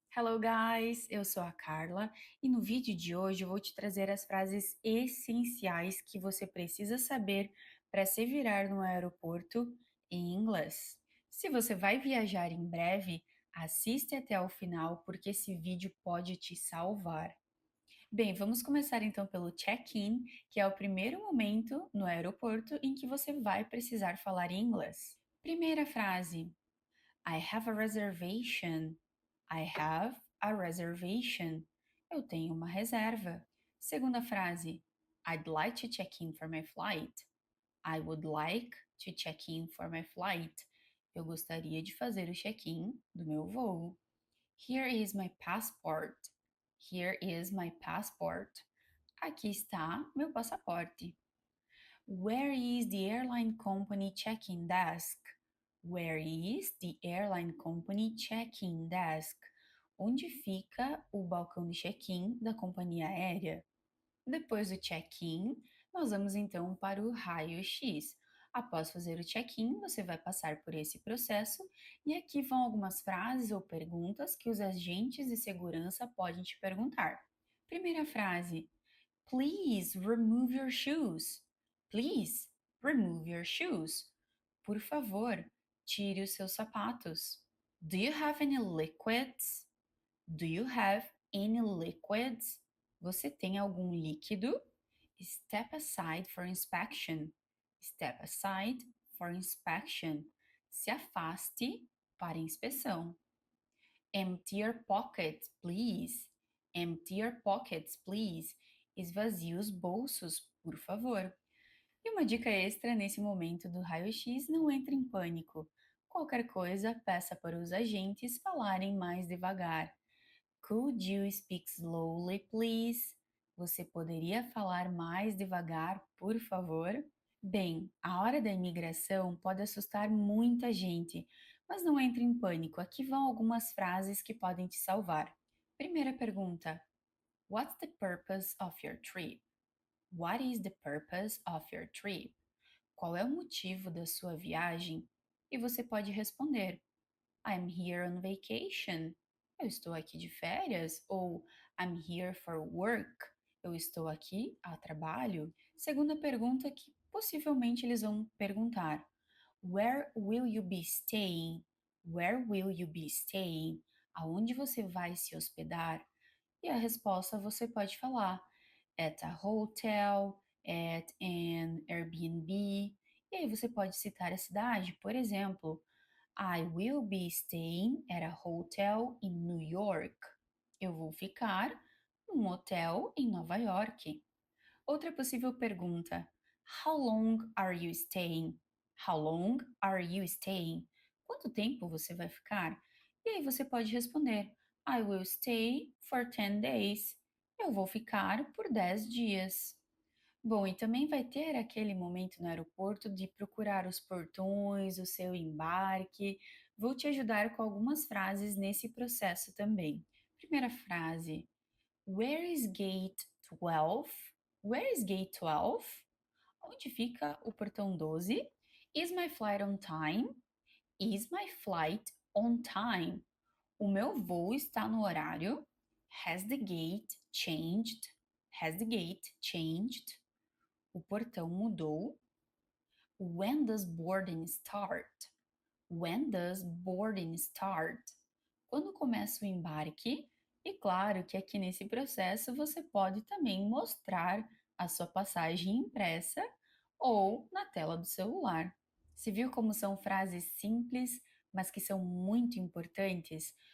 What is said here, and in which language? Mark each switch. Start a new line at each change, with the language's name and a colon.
English: Hello guys,
Portuguese: eu sou a Carla e no vídeo de hoje eu vou te trazer as frases essenciais que você precisa saber para se virar no aeroporto em inglês. Se você vai viajar em breve, assiste até o final porque esse vídeo pode te salvar. Bem, vamos começar então pelo check-in, que é o primeiro momento no aeroporto em que você vai precisar falar em inglês. Primeira frase:
English: I have a reservation. I have a reservation.
Portuguese: Eu tenho uma reserva. Segunda frase.
English: I'd like to check in for my flight. I would like to check in for my flight.
Portuguese: Eu gostaria de fazer o check-in do meu voo.
English: Here is my passport. Here is my passport.
Portuguese: Aqui está meu passaporte.
English: Where is the airline company check-in desk? Where is the airline company check-in desk?
Portuguese: Onde fica o balcão de check-in da companhia aérea? Depois do check-in, nós vamos então para o raio-x. Após fazer o check-in, você vai passar por esse processo e aqui vão algumas frases ou perguntas que os agentes de segurança podem te perguntar. Primeira frase:
English: Please remove your shoes. Please remove your shoes.
Portuguese: Por favor, tire os seus sapatos.
English: Do you have any liquids? Do you have any liquids?
Portuguese: Você tem algum líquido?
English: Step aside for inspection. Step aside for inspection.
Portuguese: Se afaste para inspeção.
English: Empty your pockets, please. Empty your pockets, please.
Portuguese: Esvazie os bolsos, por favor. E uma dica extra nesse momento do raio-x: não entre em pânico. Qualquer coisa, peça para os agentes falarem mais devagar.
English: Could you speak slowly, please?
Portuguese: Você poderia falar mais devagar, por favor? Bem, a hora da imigração pode assustar muita gente, mas não entre em pânico. Aqui vão algumas frases que podem te salvar. Primeira pergunta:
English: What's the purpose of your trip? What is the purpose of your trip?
Portuguese: Qual é o motivo da sua viagem? E você pode responder:
English: I'm here on vacation.
Portuguese: Eu estou aqui de férias. Ou
English: I'm here for work.
Portuguese: Eu estou aqui a trabalho. Segunda pergunta que possivelmente eles vão perguntar:
English: Where will you be staying? Where will you be staying?
Portuguese: Aonde você vai se hospedar? E a resposta você pode falar:
English: at a hotel, at an Airbnb.
Portuguese: E aí você pode citar a cidade, por exemplo,
English: I will be staying at a hotel in New York.
Portuguese: Eu vou ficar num hotel em Nova York. Outra possível pergunta:
English: How long are you staying? How long are you staying?
Portuguese: Quanto tempo você vai ficar? E aí você pode responder:
English: I will stay for 10 days.
Portuguese: Eu vou ficar por 10 dias. Bom, e também vai ter aquele momento no aeroporto de procurar os portões, o seu embarque. Vou te ajudar com algumas frases nesse processo também. Primeira frase:
English: Where is gate 12? Where is gate 12?
Portuguese: Onde fica o portão 12?
English: Is my flight on time? Is my flight on time?
Portuguese: O meu voo está no horário?
English: Has the gate changed? Has the gate changed?
Portuguese: O portão mudou?
English: When does boarding start? When does boarding start?
Portuguese: Quando começa o embarque? E claro que aqui nesse processo você pode também mostrar a sua passagem impressa ou na tela do celular. Você viu como são frases simples, mas que são muito importantes?